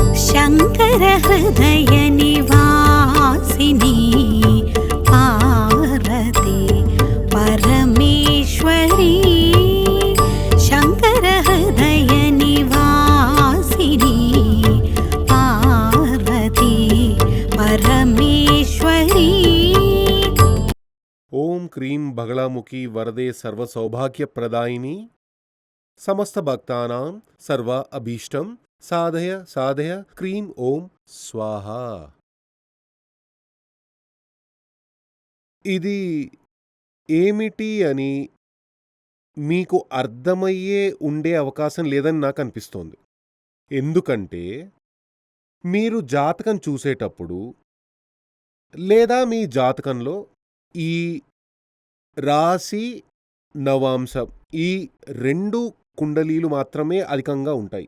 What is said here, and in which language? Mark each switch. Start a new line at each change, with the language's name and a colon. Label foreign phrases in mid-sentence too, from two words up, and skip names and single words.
Sanskrit: शङ्कर हृदय निवासिनी पार्वती परमेश्वरी शङ्कर हृदय निवासिनी पार्वती परमेश्वरी। ओम क्रीं बगलामुखी वरदे सर्वसौभाग्यप्रदायिनी समस्त भक्तानां सर्व अभीष्टं साधय साधय क्रीं ओम स्वाहा।
Telugu: ఇది ఏమిటి అని మీకు అర్థమయ్యే ఉండే అవకాశం లేదని నాకు అనిపిస్తోంది. ఎందుకంటే మీరు జాతకం చూసేటప్పుడు లేదా మీ జాతకంలో ఈ రాశి నవాంశం ఈ 2 కుండలీలు మాత్రమే అధికంగా ఉంటాయి.